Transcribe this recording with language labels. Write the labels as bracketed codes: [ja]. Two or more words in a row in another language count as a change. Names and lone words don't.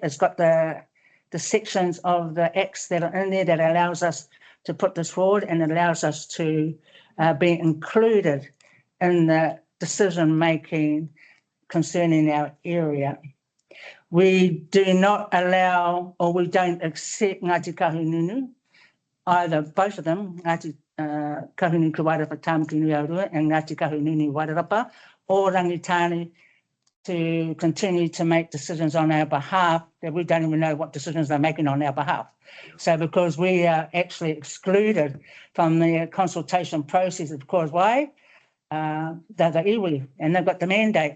[en] It's got the sections of the acts that are in there that allows us to put this forward, and it allows us to be included in the decision making concerning our area. We do not allow, or we don't accept Ngāti Kahununu, either both of them, Ngāti Kahununu ki Wairarapa Tāmaki Nui Arua and Ngāti Kahununu Wairarapa, or Rangitane, to continue to make decisions on our behalf that we don't even know what decisions they're making on our behalf. So because we are actually excluded from the consultation process, because why? They're the iwi and they've got the mandate.